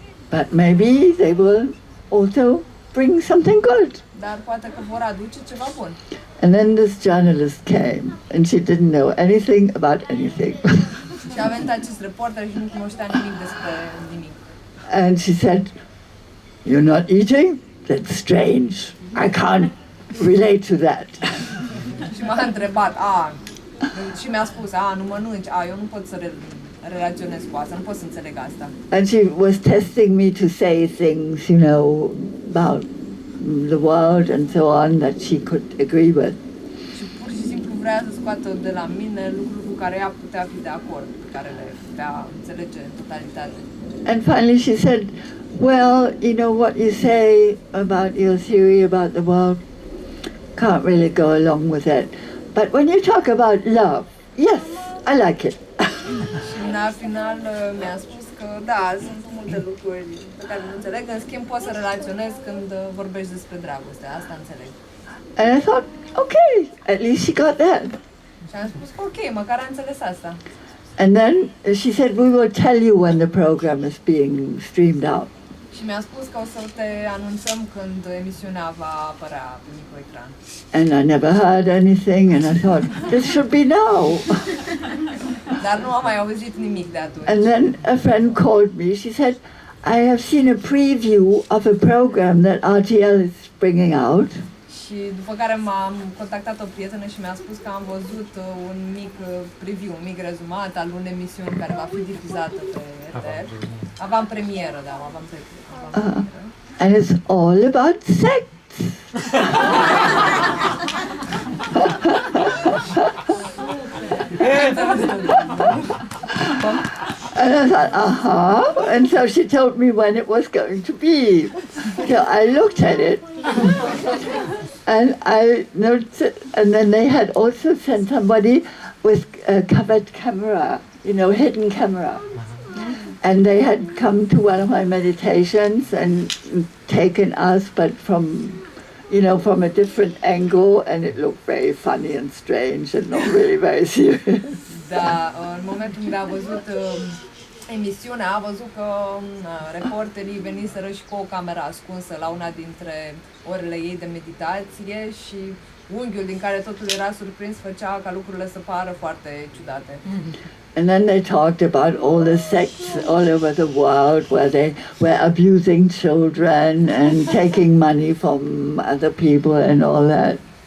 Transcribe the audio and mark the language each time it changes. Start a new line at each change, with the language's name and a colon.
English: But maybe they will also bring something good.
Romanian: Dar poate că vor aduce ceva bun.
English: And then this journalist came, and she didn't know anything about anything.
Romanian: Și a venit acest reporter și nu cunoștea nimic despre nimic.
English: And she said, "You're not eating? That's strange. I can't relate to that."
Romanian: Și m-a întrebat, și mi-a spus, nu mănânci, eu nu pot să relaționez cu asta, nu pot să înțeleg asta.
English: And she was testing me to say things, about the world and so on that she could agree with.
Romanian: Și pur și simplu vrea să scoată de la mine lucruri cu care ea putea fi de acord, pe care le putea înțelege în totalitate.
English: And finally she said, well, what you say about your theory about the world, can't really go along with it. But when you talk about love, yes, I like it.
Romanian: Și la final mi-a spus că da, sunt multe lucruri pe care nu înțeleg, în schimb pot să relaționez când vorbești despre dragoste, asta înțeleg.
English: And I thought, okay, at least she got that.
Romanian: Și am spus că ok, măcar a înțeles asta.
English: And then she said, we will tell you when the program is being streamed out.
Romanian: Și mi-a spus că o să te anunțăm când emisiunea va apărea pe microecran.
English: And I never heard anything, and I thought, this should be now.
Romanian: Dar nu am mai auzit nimic de atunci.
English: And then a friend called me. She said, I have seen a preview of a program that RTL is bringing out.
Romanian: Și după care m-am contactat o prietenă și mi-a spus că am văzut un mic preview, un mic rezumat al unei emisiuni care va fi difuzată pe RTL. Avant-premieră, da, avant-premieră.
English: And it's all about sex. And I thought, and so she told me when it was going to be. So I looked at it, and I noticed, and then they had also sent somebody with a covered camera, hidden camera. And they had come to one of my meditations and taken us, but from a different angle, and it looked very funny and strange and not really very serious.
Romanian: Da, în momentul când a văzut emisiunea, a văzut că reporterii veniseră și cu o cameră ascunsă la una dintre orele ei de meditație și unghiul din care totul era surprins făcea ca lucrurile să pară foarte ciudate.
English: And then they talked about all the sects all over the world where they were abusing children and taking money from other people and all that.